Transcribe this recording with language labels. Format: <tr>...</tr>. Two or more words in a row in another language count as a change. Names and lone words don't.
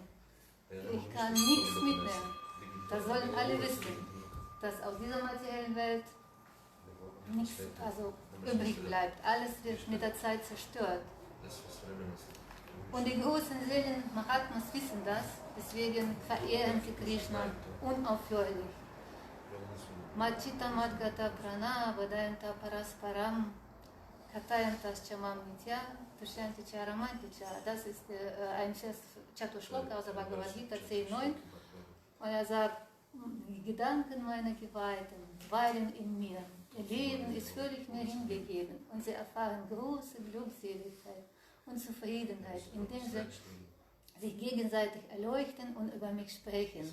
<de>Ich kann nichts mitnehmen. Das sollen alle wissen, dass auf dieser materiellen Welt nichts übrig bleibt. Alles wird mit der Zeit zerstört. Und die großen Seelen Mahatmas wissen das, deswegen verehren sie Krishna unaufhörlich.</de> <sa>मचिता मद्गता प्राण वदयन्त परस्परम् कतयन्तस् चमम् नित्य तुष्यन्ति चरमन्तिच.</sa> <de>Das ist ein Vers Chatushloka aus der Bhagavad Gita 10.9. Und er sagt, die Gedanken meiner Geweihten weilen in mir. Ihr Leben ist völlig mir hingegeben und sie erfahren große Glückseligkeit und Zufriedenheit, indem sie sich gegenseitig erleuchten und über mich sprechen.</de>